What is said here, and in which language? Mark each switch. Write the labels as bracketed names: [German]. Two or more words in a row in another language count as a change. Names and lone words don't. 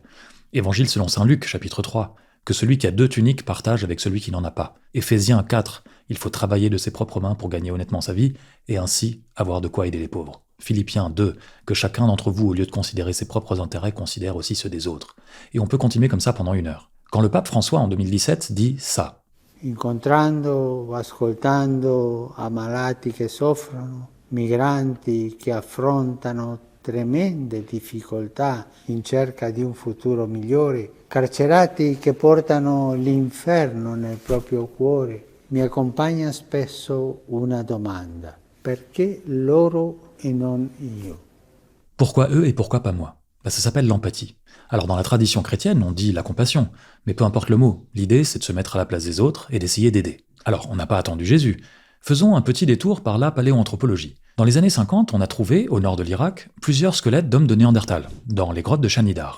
[French] Évangile selon saint Luc, chapitre 3. Que celui qui a 2 tuniques partage avec celui qui n'en a pas. Éphésiens 4. Il faut travailler de ses propres mains pour gagner honnêtement sa vie, et ainsi avoir de quoi aider les pauvres. Philippiens 2, que chacun d'entre vous, au lieu de considérer ses propres intérêts, considère aussi ceux des autres. Et on peut continuer comme ça pendant 1 heure. Quand le pape François, en 2017, dit ça. [Italian] Incontrando, ascoltando ammalati che soffrono, migranti che affrontano tremende difficoltà in cerca di un futuro migliore, carcerati che portano l'inferno nel proprio cuore, mi accompagna spesso una domanda. Perché loro et non io. [French] Pourquoi eux et pourquoi pas moi ? Ça s'appelle l'empathie. Alors dans la tradition chrétienne, on dit la compassion, mais peu importe le mot, l'idée c'est de se mettre à la place des autres et d'essayer d'aider. Alors on n'a pas attendu Jésus. Faisons un petit détour par la paléoanthropologie. Dans les années 50, on a trouvé, au nord de l'Irak, plusieurs squelettes d'hommes de Néandertal, dans les grottes de Shanidar.